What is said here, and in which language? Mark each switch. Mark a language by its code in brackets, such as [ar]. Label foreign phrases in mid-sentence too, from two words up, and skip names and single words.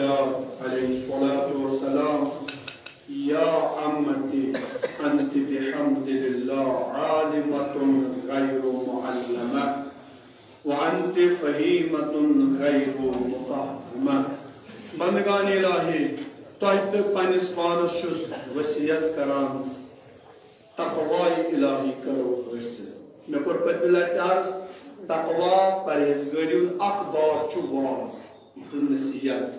[ar] علیہ الصلاۃ والسلام یا عمتی انت بحمد للہ عالمۃ غیر معلمہ وانت فہیمۃ غیر مفہمہ. [ks] بندگان الہی تۄہہِ تہٕ پننِس پانس چھُس وصیت کران تقوائے الہی کرو حٲصِل. مےٚ کوٚر پٔتمہِ لٹہِ عرض تقوا پرہیزگٲری ہُنٛد اکھ باب چھُ واز تہٕ نصیحت.